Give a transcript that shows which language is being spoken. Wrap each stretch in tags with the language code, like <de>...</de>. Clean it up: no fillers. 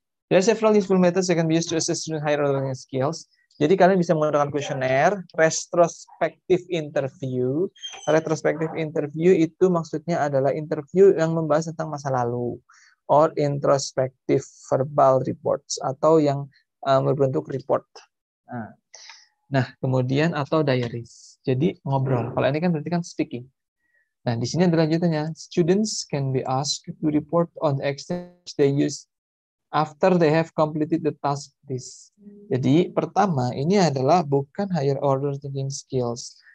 <en>There are several useful methods that can be used to assess student higher learning skills.</en> <id>Jadi kalian bisa menggunakan kuesioner, retrospective interview. Retrospective interview itu maksudnya adalah interview yang membahas tentang masa lalu.</id> <en>Or introspective verbal reports.</en> <id>Atau yang berbentuk report. Nah, kemudian atau diaries. Jadi ngobrol. Kalau ini kan berarti kan speaking. Nah, di sini ada lanjutannya.</id> <en>Students can be asked to report on the extent they use after they have completed the task list.</en> <id>Jadi pertama ini adalah bukan higher order thinking skills.</id>